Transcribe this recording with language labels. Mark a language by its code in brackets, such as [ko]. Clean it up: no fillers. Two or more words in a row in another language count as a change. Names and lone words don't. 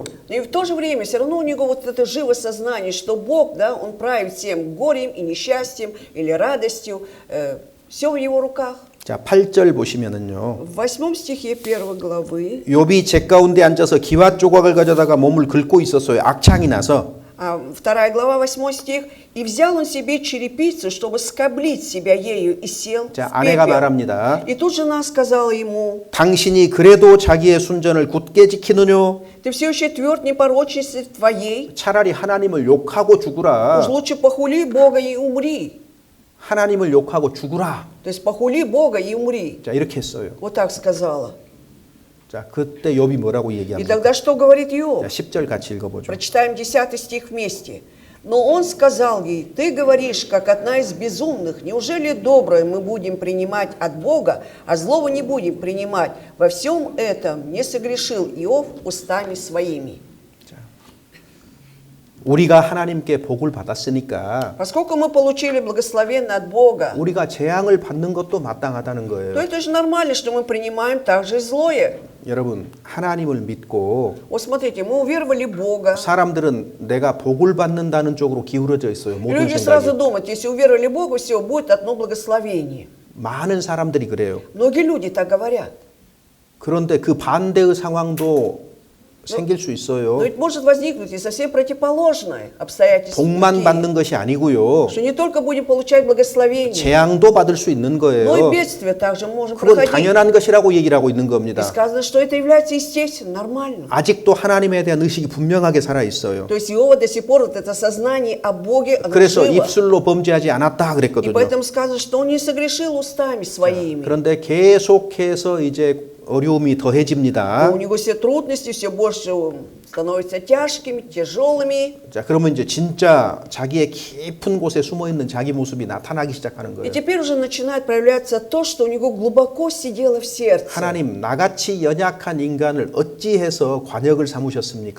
[ru] И в то же время все равно у него вот это живое сознание, что Бог, да, он правит всем горем и несчастьем или радостью, все в его руках. [ko] 자, 8절 보시면은요. В 8 стихе 1 главы, 욥이 재 가운데 앉아서 기와 조각을 가져다가 몸을 긁고 있었어요. 악창이 나서. [ru] 2 глава, 8 стих. «И взял он себе черепицу, чтобы скоблить себя ею, и сел [ko] 자, [ru] в [ko] 아내가 [ru] пепел. [ko] 말합니다. [ru] И тут жена сказала ему, [ko] 당신이 그래도 자기의 순전을 굳게 지키느뇨? [ru] ты все еще тверд непорочности твоей, [ko] 차라리 하나님을 욕하고 죽으라. [ru] уж лучше похули Бога и умри». [ko] 하나님을 욕하고 죽으라. [ru] То есть похули Бога и умри. [ko] 자, 이렇게 했어요. [ru] Вот так сказала. [ko] 자, 그때 욥이 뭐라고 [ru] И [ko] 얘기합니까? [ru] тогда что говорит [ko] 자, [ru] Иов? [ko] 10절 같이 읽어보죠. [ru] Прочитаем 10 стих вместе. «Но он сказал ей, ты говоришь, как одна из безумных, неужели доброе мы будем принимать от Бога, а злого не будем принимать? Во всем этом не согрешил Иов устами своими». [ko] 우리가 하나님께 복을 받았으니까 [ru] Поскольку мы получили благословение от Бога, [ko] 우리가 재앙을 받는 것도 마땅하다는 [ru] то [ko] 거예요. [ru] это же нормально, что мы принимаем также и злое. [ko] 여러분, 하나님을 믿고 [ru] Вот смотрите, мы уверовали в Бога. [ko] 사람들은 내가 복을 받는다는 쪽으로 기울어져 있어요. [ru] И [ko] 모든 [ru] люди сразу [ko] 생각이. [ru] думают, если уверовали в Бога, все, будет одно благословение. [ko] 많은 사람들이 그래요. [ru] Многие люди так говорят. [ko] 그런데 그 반대의 상황도 생길 수 있어요. [ru] Но ведь может возникнуть и совсем противоположное обстоятельство. [ko] 복만 [ru] такие, [ko] 받는 것이 아니고요. [ru] что не только будем получать благословение, [ko] 재앙도 받을 수 있는 [ru] но и [ko] 거예요. [ru] бедствия также можем [ko] 그건 [ru] проходить. [ko] 당연한 것이라고 얘기를 하고 있는 [ru] И [ko] 겁니다. [ru] сказано, что это является естественным, нормальным. [ko] 아직도 하나님에 대한 의식이 분명하게 살아 있어요. [ru] То есть Иова до сих пор вот это сознание о Боге, оно [ko] 그래서 [ru] живо. [ko] 입술로 범죄하지 않았다 [ru] И [ko] 그랬거든요. [ru] поэтому сказано, что он не согрешил устами своими. [ko] 그런데 계속해서 이제 어려움이 [ru] Но [ko] 더해집니다. [ru] у него все трудности все больше становятся тяжкими, тяжелыми. [ko] 자, 그러면 이제 진짜 자기의 깊은 곳에 숨어 있는 자기 모습이 나타나기 시작하는 [ru] И [ko] 거예요. [ru] теперь уже начинает проявляться то, что у него глубоко сидело в сердце. [ko] 하나님, 나같이 연약한 인간을 어찌해서 관역을 삼으셨습니까?